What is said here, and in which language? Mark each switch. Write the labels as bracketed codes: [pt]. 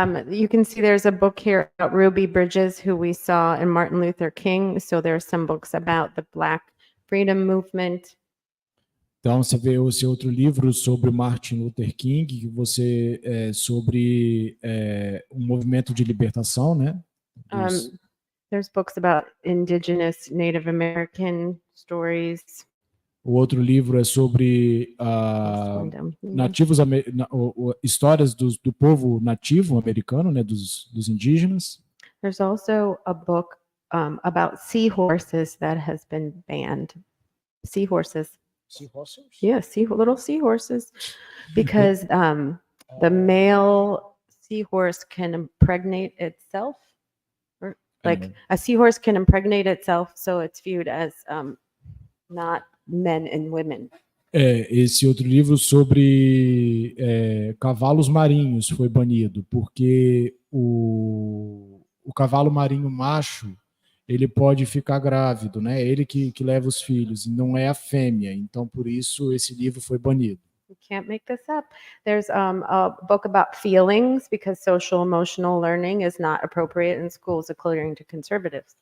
[en] You can see there's a book here about Ruby Bridges, who we saw in Martin Luther King. So there's some books about the Black freedom movement. [pt] Então você vê esse outro livro sobre Martin Luther King, que você sobre um movimento de libertação, né? [en] There's books about indigenous Native American stories. [pt] O outro livro é sobre nativos, histórias do povo nativo americano, né? Dos indígenas. [en] There's also a book about seahorses that has been banned. Seahorses. Seahorses? Yeah, little seahorses, because the male seahorse can impregnate itself, or like a seahorse can impregnate itself, so it's viewed as not men and women. [pt] Esse outro livro sobre cavalos marinhos foi banido, porque o cavalo marinho macho ele pode ficar grávido, né? Ele que leva os filhos, e não é a fêmea. Então, por isso, esse livro foi banido. [en] You can't make this up. There's a book about feelings, because social emotional learning is not appropriate in schools according to conservatives.